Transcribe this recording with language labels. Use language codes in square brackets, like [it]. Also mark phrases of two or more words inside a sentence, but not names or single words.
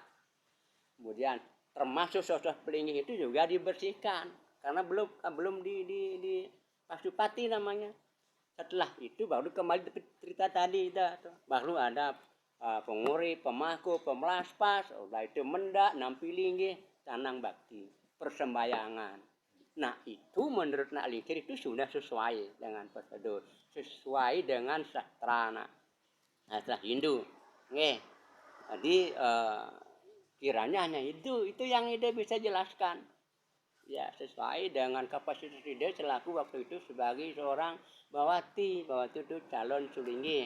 [id] Kemudian termasuk sosok pelinggih itu juga dibersihkan karena belum di pasupati namanya. Setelah itu baru kembali cerita tadi itu, baru ada penguri, pemaku, pemelaspas, udah itu mendak, [ban] nampi linggih, canang bakti, [id] persembahyangan. Nah itu menurut Nak Lingkir itu sudah sesuai dengan prosedur, sesuai dengan sastra sastra Hindu. Jadi kiranya hanya itu yang ide bisa jelaskan. Ya sesuai dengan kapasitas ide selaku waktu itu sebagai seorang bawati itu calon sulinggi.